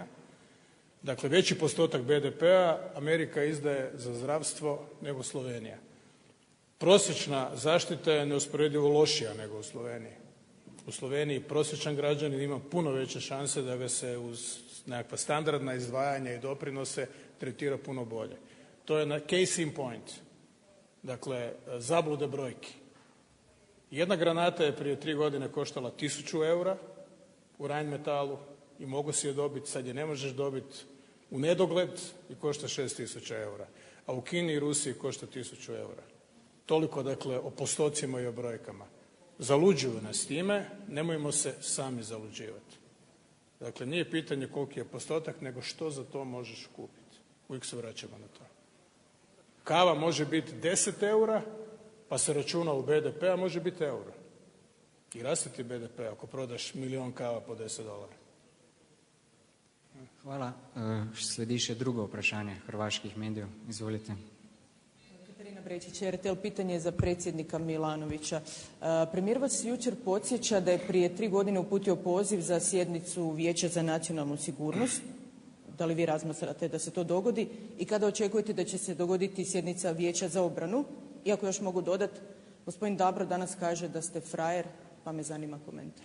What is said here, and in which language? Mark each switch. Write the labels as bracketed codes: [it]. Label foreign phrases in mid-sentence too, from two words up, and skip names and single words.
[hr] Dakle, veći postotak BDP-a Amerika izdaje za zdravstvo nego Slovenija. Prosječna zaštita je neusporedivo lošija nego u Sloveniji. U Sloveniji prosječan građanin ima puno veće šanse da ga se uz nekakva standardna izdvajanja i doprinose tretira puno bolje. To je na [en] case in point. [hr] Dakle, zablude brojki. Jedna granata je prije 3 godine koštala 1.000 eura u Rheinmetallu i mogu si je dobiti, sad je ne možeš dobiti u nedogled i košta 6.000 eura. A u Kini i Rusiji košta 1.000 eura. Toliko, dakle, o postocima i o brojkama. Zaluđuju nas time, nemojmo se sami zaluđivati. Dakle, nije pitanje koliki je postotak, nego što za to možeš kupiti. Uvijek se vraćamo na to. Kava može biti 10 eura, pa se računa u BDP, a može biti euro. I raste ti BDP ako prodaš 1.000.000 kava po $10. Hvala. [sl] Sledi še drugo vprašanje hrvaških medijev. Izvolite. [hr] Katarina Brečić, RTL, pitanje za predsjednika Milanovića. Premijer vas jučer podsjeća da je prije 3 godine uputio poziv za sjednicu Vijeća za nacionalnu sigurnost. Da li vi razmatrate da se to dogodi i kada očekujete da će se dogoditi sjednica Vijeća za obranu? Iako još mogu dodati, gospodin Dabro danas kaže da ste frajer, pa me zanima komentar.